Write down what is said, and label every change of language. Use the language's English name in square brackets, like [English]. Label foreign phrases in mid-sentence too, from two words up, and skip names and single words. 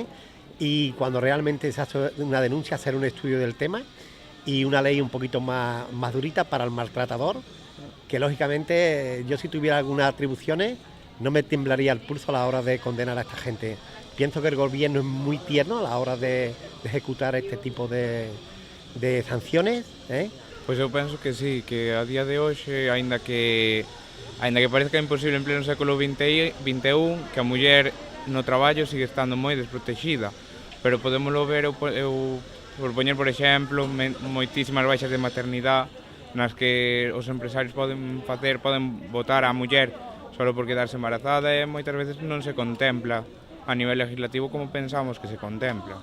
[Spanish] Y cuando realmente se hace una denuncia, hacer un estudio del tema y una ley un poquito más durita para el maltratador, que lógicamente yo si tuviera algunas atribuciones no me temblaría el pulso a la hora de condenar a esta gente. Pienso que el gobierno es muy tierno a la hora de ejecutar este tipo de sanciones, ¿eh? [Galician] Pois eu penso que sí, que a día de hoxe, aínda que parezca imposible en pleno século XXI, que a muller no traballo sigue estando moi desprotexida, pero podémoslo ver, eu por poñer, por exemplo, moitísimas baixas de maternidade nas que os empresarios poden votar á muller só por quedarse embarazada e moitas veces non se contempla a nivel legislativo como pensamos que se contempla.